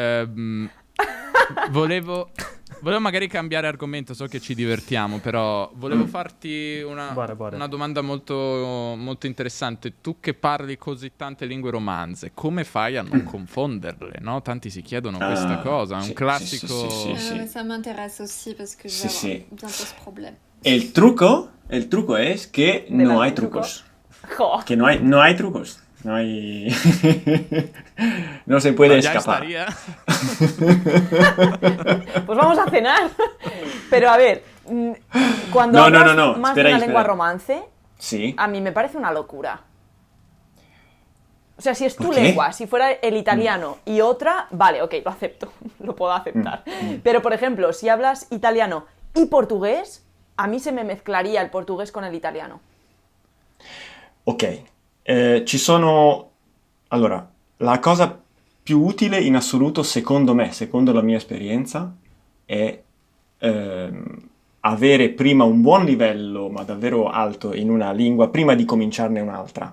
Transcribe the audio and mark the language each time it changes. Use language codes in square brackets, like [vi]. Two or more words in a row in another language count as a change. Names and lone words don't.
[it] Volevo magari cambiare argomento, so che ci divertiamo, però volevo farti una domanda molto, molto interessante. Tu che parli così tante lingue romanze, come fai a non confonderle, no? Tanti si chiedono questa cosa, è un classico... [fr] Ça m'intéresse aussi parce que je vais avoir bientôt ce problème. [es] El truco es que no hay trucos. Que no hay trucos. No hay... no se puede escapar. Pues vamos a cenar. Pero a ver, cuando hablas más de una lengua romance, sí. A mí me parece una locura. O sea, si es tu lengua, si fuera el italiano y otra, vale, ok, lo acepto, lo puedo aceptar. Pero, por ejemplo, si hablas italiano y portugués, a mí se me mezclaría el portugués con el italiano. [it] Ok, ci sono... Allora, la cosa più utile in assoluto, secondo me, secondo la mia esperienza, è avere prima un buon livello, ma davvero alto, in una lingua, prima di cominciarne un'altra.